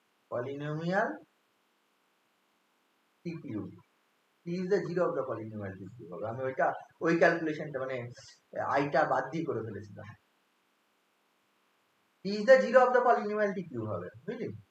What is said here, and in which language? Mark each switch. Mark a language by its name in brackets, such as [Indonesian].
[English] Polynomial TQ. T is the zero of the polynomial TQ. [Bangla] আমি ওই ক্যালকুলেশনটা মানে আইটা বাদ দিয়ে করে ফেলেছিলাম। [English] T is the zero of the polynomial TQ [Bangla] হবে বুঝলি?